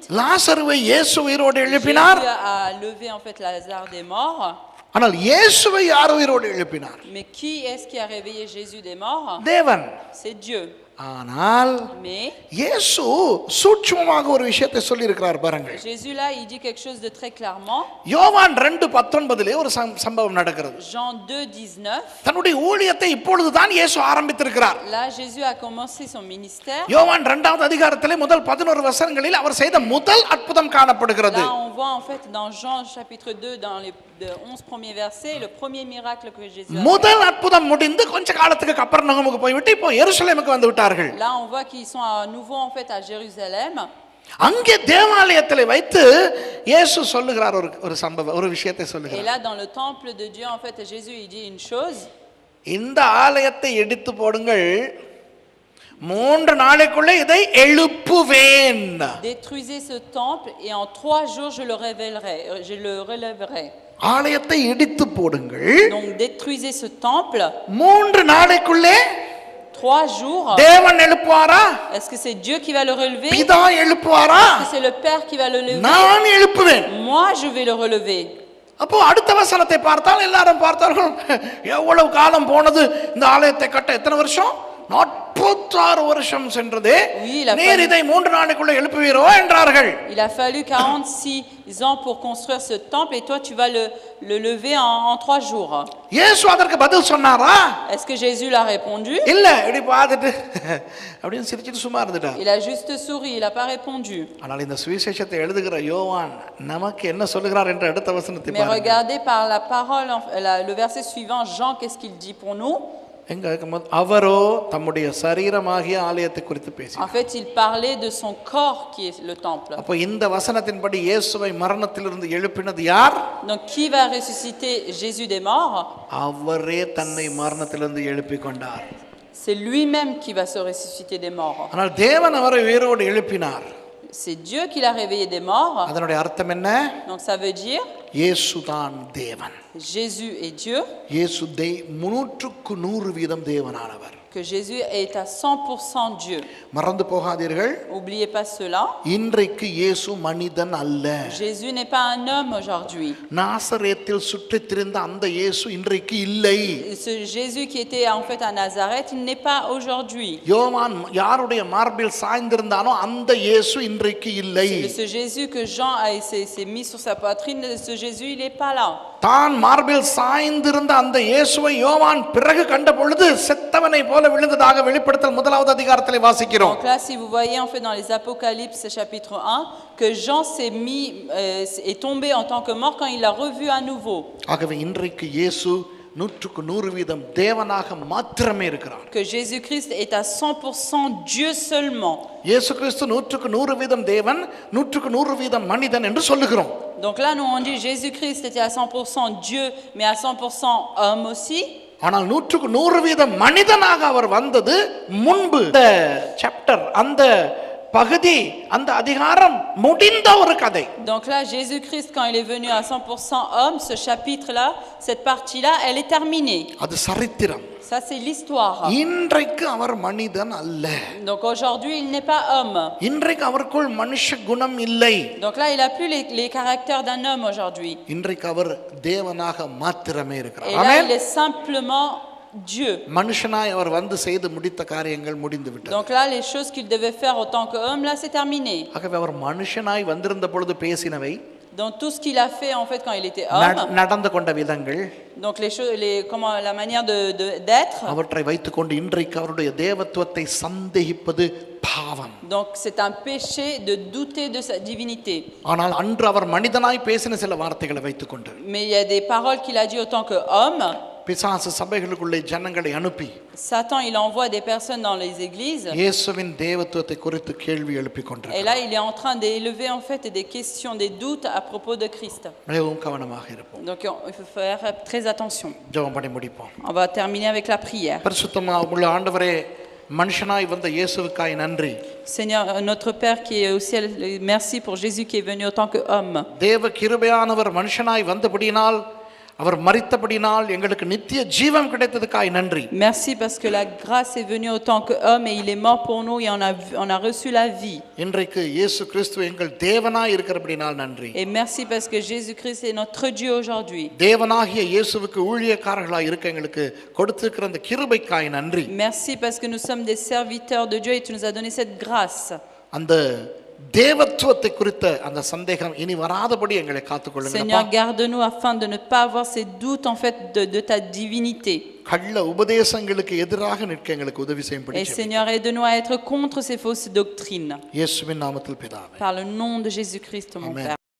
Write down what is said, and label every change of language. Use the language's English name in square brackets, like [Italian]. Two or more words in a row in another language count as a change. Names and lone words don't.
[Tamil] லாசருவை இயேசு உயிரோடு எழுப்பினார். [French] Jésus a levé en fait Lazare des morts. [Tamil] ஆனால் இயேசுவை யார் உயிரோடு எழுப்பினார்? [French] Mais qui est-ce qui a réveillé Jésus des morts? [Tamil] தேவன். [French] C'est Dieu. [Tamil] ஆனால் [French] Mais [Tamil] இயேசு சூட்சுமமாக ஒரு விஷயத்தை சொல்லி இருக்கிறார் பாருங்க. [French] Jésus là il dit quelque chose de très clairement. [Tamil] யோவான் 2:19 ஒரு சம்பவம் நடக்கிறது. [French] Jean 2:19. [Tamil] தன்னுடைய ஊழியத்தை இப்பொழுது தான் இயேசு ஆரம்பித்திருக்கிறார். [French] Là Jésus a commencé son ministère. [Tamil] யோவான் 2வது அதிகாரத்திலே முதல் 11 வசனங்களில் அவர் செய்த முதல் அற்புதம் காணப்படுகிறது. [French] Là on voit en fait dans Jean chapitre 2 dans les 11 premiers versets le premier miracle que Jésus a fait. [Tamil] முதல் அற்புதம் முடிந்து கொஞ்ச காலத்துக்கு கப்பர்நகமுக்கு போய்விட்டு இப்போ எருசலேமுக்கு வந்து விட்டார்கள். [French] Là on voit qu'ils sont à nouveau en fait à Jérusalem. [Tamil] அங்கே தேவாலயத்திலே வைத்து இயேசு சொல்லுகிறார் ஒரு சம்பவம், ஒரு விஷயத்தை [French] Et [Tamil] சொல்லுகிறார். [French] là dans le temple de Dieu en fait Jésus il dit une chose. [Tamil] இந்த ஆலயத்தை எடுத்து போடுங்கள், 3 நாளைக்குள்ளே இதை எழுப்புவேன். [French] Détruisez ce temple et en 3 jours je le relèverai. [Tamil] ஆலயத்தை இடித்து போடுங்கள், [French] Donc détruisez ce temple. [Tamil] 3 நாளைக்குள்ளே [French] 3 jours. [Tamil] தேவன் எழுப்புவாரா? [French] Est-ce que c'est Dieu qui va le relever? [Tamil] பிதா எழுப்புவாரா? [French] Est-ce que c'est le Père qui va le lever? [Tamil] நான் எழுப்புவேன். [French] Moi je vais le relever. [Tamil] அப்போ அடுத்த வசனத்தை பார்த்தால் எல்லாரும் பார்த்தார்கள், எவ்வளவு காலம் போனது இந்த ஆலயத்தை கட்ட, எத்தனை வருஷம்? 46 வருஷம் சென்றது. நீர் இதை 3 நாளைக்குள்ள எழுப்புவீரோ என்றார்கள். [French] Il a fallu 46 ans pour construire ce temple et toi tu vas le lever en 3 jours. [Tamil] இயேசு அதற்கு பதில் சொன்னாரா? [French] Est-ce que Jésus l'a répondu? [Tamil] இல்ல, இப்படி பார்த்துட்டு அப்படியே சிரிச்சிட்டு சும்மா இருந்துட்டார். [French] Il a juste souri, il a pas répondu. [Tamil] ஆனால் இந்த சுவிசேஷத்தை எழுதுகிற யோவான் நமக்கு என்ன சொல்லுகிறார் என்ற அடுத்த வசனத்தை [French] Mais [Tamil] பாருங்க. [French] regardez par la parole le verset suivant, Jean, qu'est-ce qu'il dit pour nous? [Tamil] அவரோ தம்முடைய சரீரமாகிய ஆலயத்தை குறித்து பேசினார். [French] En fait, il parlait de son corps qui est le temple. [Tamil] அப்ப இந்த வசனத்தின்படி இயேசுவை மரணத்திலிருந்து எழுப்பினது யார்? [French] Donc qui va ressusciter Jésus des morts? [Tamil] அவரே தன்னை மரணத்திலிருந்து எழுப்பிக் கொண்டார். [French] C'est lui-même qui va se ressusciter des morts. [Tamil] ஆனால் தேவன் அவரை உயிரோடு எழுப்பினார். [French] C'est Dieu qui l'a réveillé des morts. [Tamil] அதனுடைய அர்த்தம் என்ன? [French] Donc ça veut dire [Tamil] இயேசுதான் தேவன். [French] Jésus est Dieu. [Tamil] இயேசு 100% தேவனானவர். [French] Que Jésus est à 100% Dieu. [Tamil] மறந்து போகாதீர்கள். [French] N'oubliez pas cela. [Tamil] இன்றைக்கு இயேசு மனிதன் அல்ல. [French] Jésus n'est pas un homme aujourd'hui. [Tamil] நாசரேத்தில் சுற்றித் திரிந்த அந்த இயேசு இன்றைக்கு இல்லை. [French] Ce Jésus qui était en fait à Nazareth, il n'est pas aujourd'hui. [Tamil] யோவான் யாருடைய மார்பில் சாய்ந்திருந்தானோ அந்த இயேசு இன்றைக்கு இல்லை. [French] Ce Jésus que Jean s'est mis sur sa poitrine, ce Jésus il n'est pas là. [Tamil] தான் மார்பில் சாய்ந்திருந்த அந்த இயேசுவை யோவான் பிறகு கண்ட பொழுது செத்தவனை போல விழுந்ததாக வெளிப்படுத்தல் 1வது அதிகாரத்திலே வாசிக்கிறோம். [French] Donc là si vous voyez en fait dans les Apocalypse chapitre 1 que Jean est tombé en tant que mort quand il l'a revu à nouveau. [Tamil] ஆகவே இன்றைக்கு இயேசு 100க்கு 100% தேவனாக மாத்திரமே இருக்கிறார். [French] que Jésus-Christ est à 100% Dieu seulement. [Tamil] இயேசு கிறிஸ்து 100க்கு 100% தேவன், 100க்கு 100% மனிதன் என்று சொல்லுகிறோம். [French] Donc là, nous on dit Jésus-Christ était à 100% Dieu, mais à 100% homme aussi. [Tamil] ஆனால் 100க்கு 100% மனிதனாக அவர் வந்தது முன்பு. இந்த சாப்டர், அந்த பகுதி, அந்த அதிகாரம் முடிந்த ஒரு கதை. [French] Donc là, Jésus-Christ, quand il est venu à 100% homme, ce chapitre-là, cette partie-là, elle est terminée. [Tamil] அது சரித்திரம். [French] Ça, c'est l'histoire. [Tamil] இன்றைக்கு அவர் மனிதன் அல்ல. [French] Donc aujourd'hui, il n'est pas homme. [Tamil] இன்றைக்கு அவருக்குள் மனுஷ குணம் இல்லை. [French] Donc là, il n'a plus les caractères d'un homme aujourd'hui. [Tamil] இன்றைக்கு அவர் தேவனாக மாத்திரமே இருக்கிறார். [French] Et là, [Tamil] ஆமென். [French] il est simplement Dieu. [Tamil] மனுஷனாய் அவர் வந்து செய்து முடித்த காரியங்கள் முடிந்து விட்டது. [French] Donc là, les choses qu'il devait faire en tant qu'homme, là, c'est terminé. [Tamil] ஆகவே அவர் மனுஷனாய் வந்திருந்த பொழுது பேசினவை, [French] Donc tout ce qu'il a fait en fait quand il était homme, [Tamil] நடந்து கொண்ட விதங்கள், [French] donc les choses, comment la manière d'être. [Tamil] அவற்றை வைத்துக்கொண்டு இன்றைக்கு அவருடைய தேவத்துவத்தை சந்தேகிப்பது பாவம். [French] Donc c'est un péché de douter de sa divinité. [Tamil] ஆனால் அன்று அவர் மனிதனாய் பேசின சில வார்த்தைகளை வைத்துக்கொண்டு, [French] Mais il y a des paroles qu'il a dit autant que homme. [Tamil] பிசாசு சபைகளுக்குள்ளே ஜனங்களை அனுப்பி [French] Satan, il envoie des personnes dans les églises. [Tamil] இயேசுவின் தேவத்துவத்தை குறித்து கேள்வி எழுப்பிக் [French] Et [Tamil] கொண்டிருக்கிறார். [French] là, il est en train d'élever en fait des questions, des doutes à propos de Christ. [Tamil] மிகவும் கவனமாக இருப்போம். [French] Donc il faut faire très attention. [Tamil] ஜெபம் பண்ணி முடிப்போம். [French] On va terminer avec la prière. [Tamil] பரிசுத்தமாக உள்ள ஆண்டவரே, மனுஷனாய் வந்த இயேசுவுக்காய் நன்றி. [French] Seigneur, notre Père qui est au ciel, merci pour Jésus qui est venu en tant qu'homme. [Tamil] தேவ கிருபையானவர் மனுஷனாய் வந்தபடியினால், அவர் மரித்தபடினால் எங்களுக்கு நித்திய ஜீவன் கிடைத்ததுக்காய் நன்றி. [French] Merci parce que la grâce est venue en tant qu'homme et il est mort pour nous et on a reçu la vie. [Tamil] இன்றைக்கு இயேசு கிறிஸ்து எங்கள் தேவனாய் இருக்கிறபடினால் நன்றி. [French] Et merci parce que Jésus-Christ est notre Dieu aujourd'hui. [Tamil] தேவனாகிய இயேசுவுக்கு ஊழியக்காரர்களாய் இருக்க எங்களுக்கு கொடுத்திருக்கிற அந்த கிருபைக்காய் நன்றி. [French] Merci parce que nous sommes des serviteurs de Dieu et tu nous as donné cette grâce. [Tamil] அந்த தேவத்துவத்தை குறித்த அந்த சந்தேகம் இனி வராதபடி எங்களை காத்துக்கொள்ளுங்க. [French] Seigneur, garde-nous afin de ne pas avoir ces doutes en fait de ta divinité. [Tamil] கள்ள உபதேசங்களுக்கு எதிராக நிற்க எங்களுக்கு உதவி [French] Et [Tamil] செய்யும்படி [French] Seigneur, aide-nous à être contre ces fausses doctrines. [Tamil] இயேசுவின் நாமத்தில் பிதாவே. [French] Par le nom de Jésus-Christ, mon Amen. Père.